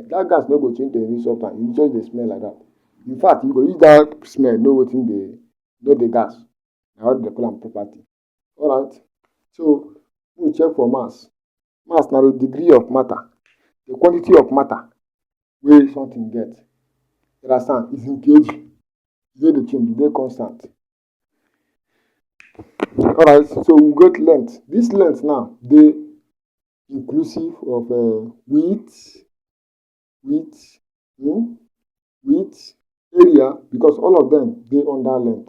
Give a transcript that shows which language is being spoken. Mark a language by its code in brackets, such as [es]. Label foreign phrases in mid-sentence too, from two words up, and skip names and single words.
[pcm] That gas no go change to a new substance, e just dey smell like that. In fact, you go use that smell know wetin dey know the gas. Na why dem dey call am property. Alright, so make we check for mass. Mass na the degree of matter, the quantity of matter wey something get. You understand? Is in kg. E no dey change, e dey constant. Alright, so we get length. This length now dey inclusive of width, area, because all of them dey under length.